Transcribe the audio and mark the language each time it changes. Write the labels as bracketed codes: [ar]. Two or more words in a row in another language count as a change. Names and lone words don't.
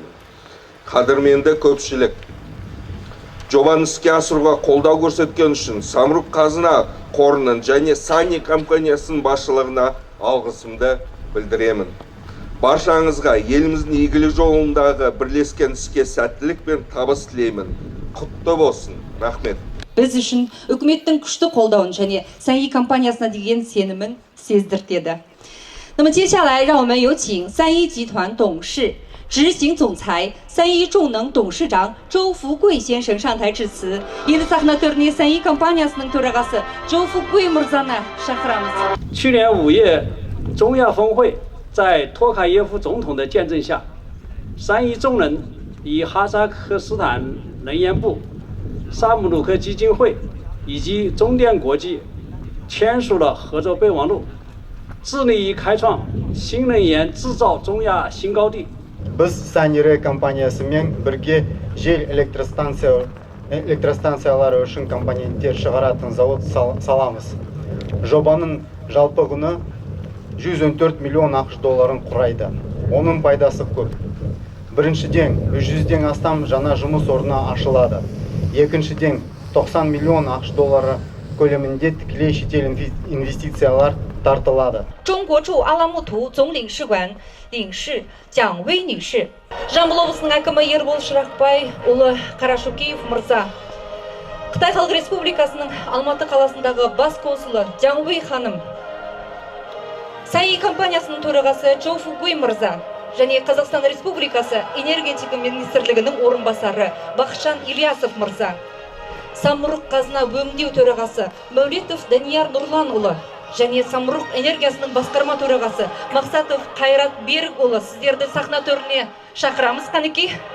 [kk] Қадірменді көпшілік, жобаны іске асыруға қолдау көрсеткен үшін Самұрық қазына қорының және Сәйи компаниясының басшылығына алғысымды білдіремін. Баршаңызға еліміздің игілік жолындағы бірлескен іске сәттілік пен табыс тілеймін. Құтты болсын. Рахмет. Біз үшін үкіметтің күшті қолдауын және Сәйи компаниясына деген сенімін сездіртеді. [zh] 那么接下来让我们有请三一集团董事、执行总裁、三一重能董事长周福贵先生上台致辞。 [kk] Енді сахна төріне Сәйи компаниясының төрағасы 周福贵 мырзаны шақырамыз. [zh] 去年5月，中亚峰会在托卡耶夫总统的见证下，三一重能与哈萨克斯坦能源部、萨姆鲁克基金会以及中电国际签署了合作备忘录。致力于开创新能源制造中亚新高地。 [kk] Біз Сәйи компаниясымен бірге жел электростанциялары үшін компоненттер шығаратын завод саламыз. Жобаның жалпы құны 114 миллион ақш долларын құрайды. Оның пайдасы көп. Біріншіден, 100-ден астам жаңа жұмыс орны ашылады. Екіншіден, 90 миллион ақш доллары көлемінде тікелей шетел инвестициялар тартылады. [zh] 中国驻阿拉木图总领事馆领事蒋薇女士, [kk] Жамбыл облысының әкімі Ербол Шырақбайұлы Қарашукеев мырза, Қытай Халық Республикасының Алматы қаласындағы бас консулы Жаң Вэй ханым, Сәйи компаниясының төрағасы Чжоу Фугуй мырза және Қазақстан Республикасы энергетика министрлігінің орынбасары Бақытжан Ильясов мырза, Самұрық қазына өңдеу төрағасы Мәулетов Данияр Нұрланұлы және Самұрық энергиясының басқарма төрағасы Мақсатов Қайрат Берікұлы, сіздерді сахна төріне шақырамыз. Қанекей.